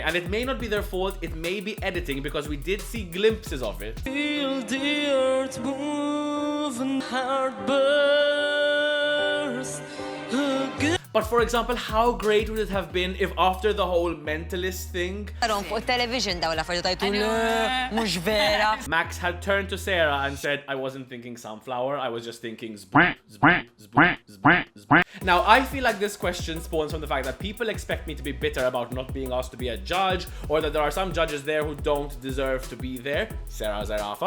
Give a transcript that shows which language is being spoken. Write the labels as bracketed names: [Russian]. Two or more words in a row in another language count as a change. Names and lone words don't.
[English] And it may not be their fault, it may be editing, because we did see glimpses of it. Feel the earth move and heart burst again. But for example, how great would it have been if after the whole mentalist thing, [Maltese] television daw l-affarijiet tajtu mhux vera. [English] Max had turned to Sarah and said, I wasn't thinking sunflower, I was just thinking zboop, zboop, zboop, zboop, zboop. Now, I feel like this question spawns from the fact that people expect me to be bitter about not being asked to be a judge, or that there are some judges there who don't deserve to be there, Sarah Zarafa.